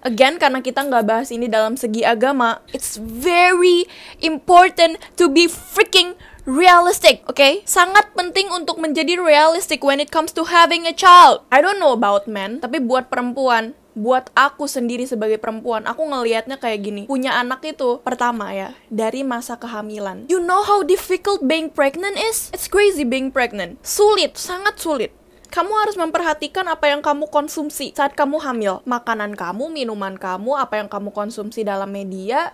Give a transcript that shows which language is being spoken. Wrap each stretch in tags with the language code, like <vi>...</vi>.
<en>Again,</en> <id>karena kita nggak bahas ini dalam segi agama,</id> <en>it's very important to be freaking realistic, okay?</en> <id>Sangat penting untuk menjadi realistic</id> <en>when it comes to having a child. I don't know about men,</en> <id>tapi buat perempuan, buat aku sendiri sebagai perempuan, aku ngelihatnya kayak gini. Punya anak itu, pertama ya, dari masa kehamilan.</id> <en>You know how difficult being pregnant is? It's crazy being pregnant.</en> <id>Sulit, sangat sulit. Kamu harus memperhatikan apa yang kamu konsumsi saat kamu hamil. Makanan kamu, minuman kamu, apa yang kamu konsumsi dalam media.</id>